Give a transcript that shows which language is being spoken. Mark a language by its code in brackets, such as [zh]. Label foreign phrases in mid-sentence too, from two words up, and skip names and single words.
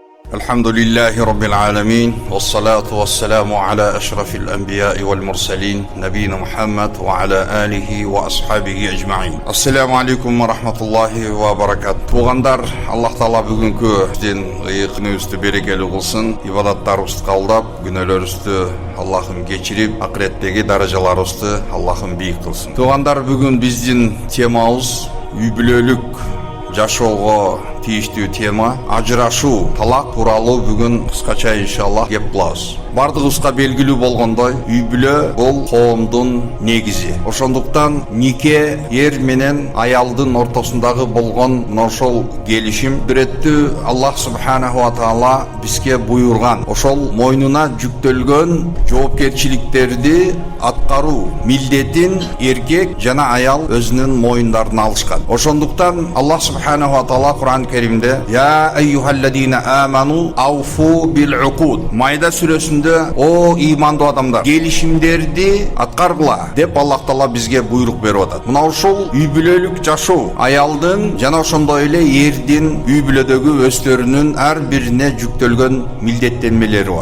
[ar] الحمد لله رب العالمين والصلاة والسلام على أشرف الأنبياء والمرسلين نبينا محمد وعلى آله وأصحابه أجمعين. السلام عليكم ورحمة الله وبركاته. [kk] Туғандар, Аллах Таала бүгінгі бізден күнімізді берекелі қылсын, ибадаттарымызды қабылдап, күнәларымызды Аллахым кешіріп, ақыреттегі даражаларымызды Аллахым биік қылсын. Туғандар, бүгін біздің темамыз [ky] үй бүлөлүк жашоого тийиштүү тема ажырашуу, талак тууралуу бүгүн кыскача иншаллах кеп кылабыз. Бардыгыбызга белгилүү болгондой, үй бүлө бул коомдун негизи. Ошондуктан нике эр менен аялдын ортосундагы болгон ошол келишим бүрөттү Аллах [ar] سبحانه وتعالى [ky] бизге буйрган. Ошол мойнуна жүктөлгөн жоопкерчиликтерди аткаруу милдетин эркек жана аял өзүнүн мойундарына алышкан. Ошондуктан Аллах [ar] سبحانه وتعالى [ky] Кур'ан Керимде [ar] «يا أيها الذين آمنوا أوفوا بالعقود» [ky] Майда сүрөсүндө «О имандуу адамдар, келишимдерди аткаргыла» деп Аллах Таала бизге буйрук берип атат. Мына ошол үй бүлөлүк жашоо аялдын жана ошондой эле эрдин үй бүлөдөгү өздөрүнүн ар бирине жүктөлгөн милдеттенмелери бар.